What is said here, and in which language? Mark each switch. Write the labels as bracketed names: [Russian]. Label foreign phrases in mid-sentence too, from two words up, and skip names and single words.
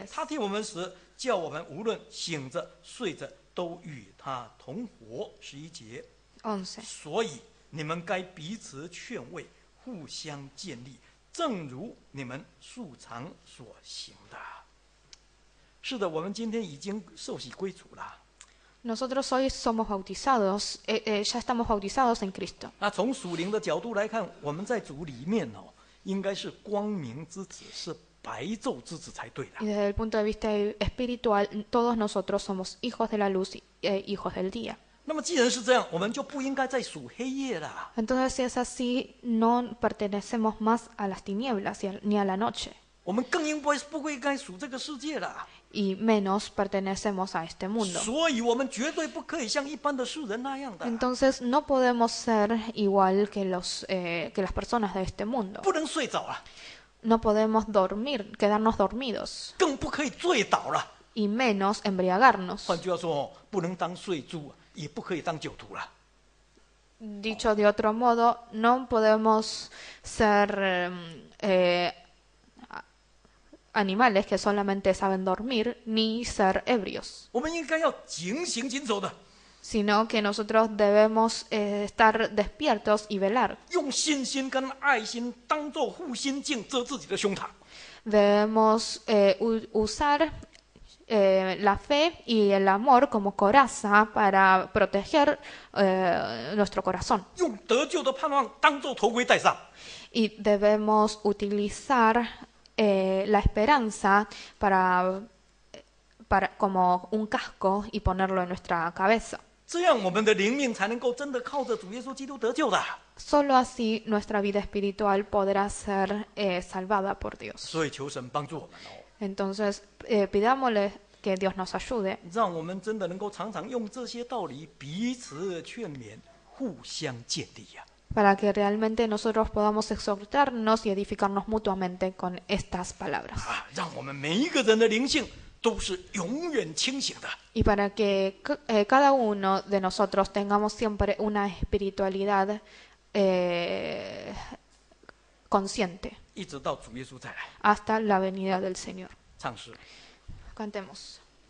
[Chinese] 他替我们死，叫我们无论醒着睡着都与他同活。11节， 11. 所以你们该彼此劝慰，互相建立，正如你们素常所行的。是的，我们今天已经受洗归主了。 [Spanish] Nosotros hoy somos bautizados, ya estamos bautizados en Cristo. [Chinese] 那从属灵的角度来看，我们在主里面应该是光明之子，是白昼之子才对的。 [Spanish] Y desde el punto de vista espiritual, todos nosotros somos hijos de la luz y hijos del día. [Chinese] 那么既然是这样，我们就不应该再属黑夜了。 [Spanish] Entonces, si es así, no pertenecemos más a las tinieblas ni a la noche, [Chinese] 我们更不应该属这个世界了。 [Spanish] y menos pertenecemos a este mundo. [Chinese] 所以我们绝对不可以像一般的世人那样的， [Spanish] Entonces, no podemos ser igual que las personas de este mundo. [Chinese] 不能睡着了， [Spanish] No podemos quedarnos dormidos, [Chinese] 更不可以醉倒了。 [Spanish] y menos embriagarnos. [Chinese] 换句话说，不能当睡猪，也不可以当酒徒了。 [Spanish] Dicho de otro modo, no podemos ser animales que solamente saben dormir, ni ser ebrios, [Chinese] 我们应该要警醒谨守的， [Spanish] sino que nosotros debemos estar despiertos y velar. [Chinese] 用信心跟爱心当作护心镜遮自己的胸膛。 [Spanish] Debemos usar la fe y el amor como coraza para proteger nuestro corazón. [Chinese] 用得救的盼望当作头盔戴上， [Spanish] Y debemos utilizar la esperanza como un casco y ponerlo en nuestra cabeza. [Chinese] 这样我们的灵命才能够真的靠着主耶稣基督得救的。 [Spanish] Solo así nuestra vida espiritual podrá ser salvada por Dios. [Chinese] 所以求神帮助我们 [Spanish] Entonces, pidámosle que Dios nos ayude [Chinese] 让我们真的能够常常用这些道理彼此劝勉，互相建立呀。 [Spanish] para que realmente nosotros podamos exhortarnos y edificarnos mutuamente con estas palabras. [Chinese] 让我们每一个人的灵性都是永远清醒的。 [Spanish] Y para que cada uno de nosotros tengamos siempre una espiritualidad consciente [Chinese] 一直到主耶稣再来。 [Spanish] hasta la venida del Señor. [Chinese] 唱诗。 [Spanish] Cantemos.